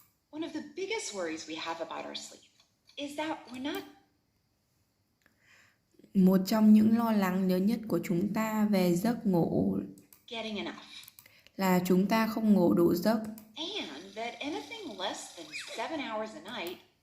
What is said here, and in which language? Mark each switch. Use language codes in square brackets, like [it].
[en] One of the biggest worries we have about our sleep is that we're not [vi] Một trong những lo lắng lớn nhất của chúng ta về giấc ngủ [en] getting enough. [vi] Là chúng ta không ngủ đủ giấc. [en] And that anything less than 7 hours a night